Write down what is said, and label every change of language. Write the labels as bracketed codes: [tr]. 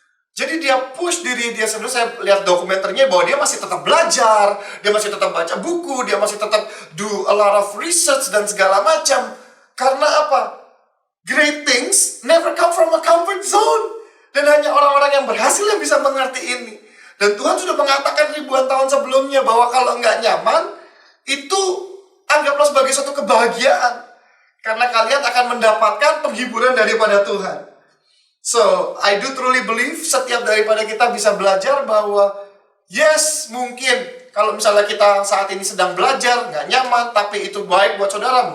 [id] Jadi dia push diri dia sendiri. Saya lihat dokumenternya bahwa dia masih tetap belajar, dia masih tetap baca buku, dia masih tetap [en] do a lot of research [id] dan segala macam. Karena apa? [en] Great things never come from a comfort zone. [id] Dan hanya orang-orang yang berhasil yang bisa mengerti ini. Dan Tuhan sudah mengatakan ribuan tahun sebelumnya bahwa kalau nggak nyaman, itu anggaplah sebagai suatu kebahagiaan. Karena kalian akan mendapatkan penghiburan daripada Tuhan. [en] So, I do truly believe [id] setiap daripada kita bisa belajar bahwa yes, mungkin kalau misalnya kita saat ini sedang belajar, nggak nyaman, tapi itu baik buat saudara.